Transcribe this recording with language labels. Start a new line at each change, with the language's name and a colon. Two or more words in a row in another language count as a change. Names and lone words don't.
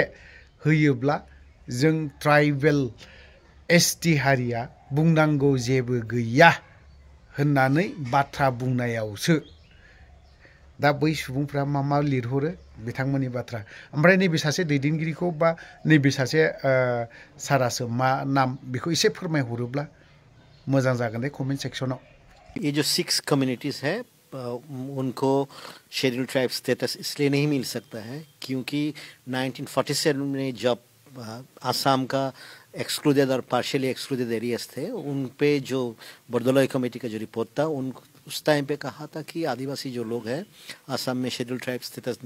Bodo: होयोब्ला जों
English: tribal ST
Bodo: हारिया बुंनांगौ जेबो गैया होननानै बाथ्रा बुंनायावसो दा बै सुबुंफ्रा मा लिरहरो बिथांमोननि बाथ्रा ओमफ्राय नैबे सासे दैदेनगिरिखौ बा नैबे सासे सारासो मा नाम बेखौ एसे फोरमायहरोब्ला मोजां जागोन दे कमेन्ट सेक्सनाव
Hindi: ये जो 6 कम्युनिटीज़ है उनको
English: schedule tribe status
Hindi: इसलिए नहीं मिल सकता है क्योंकि 1947 में जब आसाम का एक्सक्लूडेड और
English: partially excluded areas
Hindi: थे उन पे जो बर्दोलोई कमेटी का जो रिपोर्ट था उन उस टाइम पे कहा था कि आदिवासी जो लोग हैं आसाम में
English: schedule tribe status